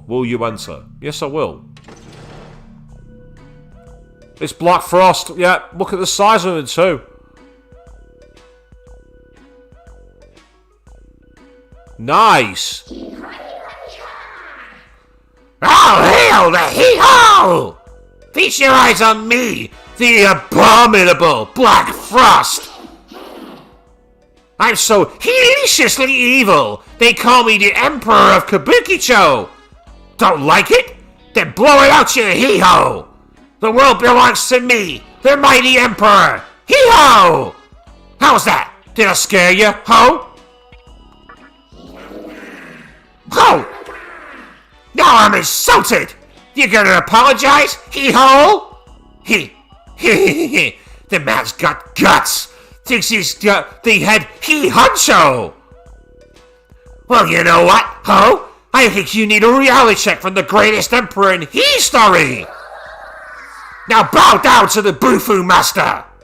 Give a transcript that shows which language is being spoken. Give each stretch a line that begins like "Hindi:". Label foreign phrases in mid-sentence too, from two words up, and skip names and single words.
English: Will you enter? Yes, I will. It's Black Frost. Yeah, look at the size of it too. Nice. Ah! Well, the hee-ho! Feast your eyes on me, the abominable Black Frost! I'm so heliciously evil, they call me the Emperor of Kabukicho! Don't like it? Then blow it out, you hee-ho! The world belongs to me, the mighty Emperor! Hee-ho! How's that? Did I scare you, ho? Ho! Now I'm insulted! You gonna apologize, hee-ho? The man's got guts! Thinks he's got the head he-huncho! Well, you know what, ho? I think you need a reality check from the greatest emperor in history! Now bow down to the Bufu Master!